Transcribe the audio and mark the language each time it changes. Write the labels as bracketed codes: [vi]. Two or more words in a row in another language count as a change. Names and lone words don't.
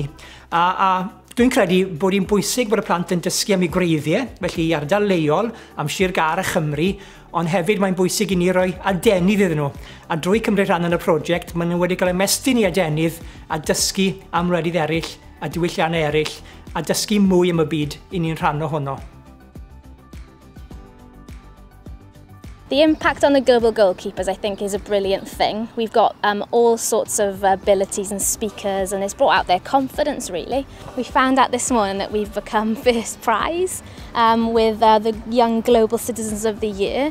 [cy] A dwi'n credu bod hi'n bwysig bod y plant yn dysgu am ei gwreiddiau, felly i ardal leol, am Sir Gar a Chymru, ond hefyd mae'n bwysig i ni roi adenydd iddyn nhw. A drwy cymryd rhan yn y prosiect, maen nhw wedi cael ymestyn i adenydd a dysgu am wledydd eraill, a diwylliannau eraill, a dysgu mwy am y byd i ni'n rhan ohono. [en] The impact on the Global Goalkeepers, I think, is a brilliant thing. We've got all sorts of abilities and speakers, and it's brought out their confidence, really. We found out this morning that we've become first prize with the Young Global Citizens of the Year.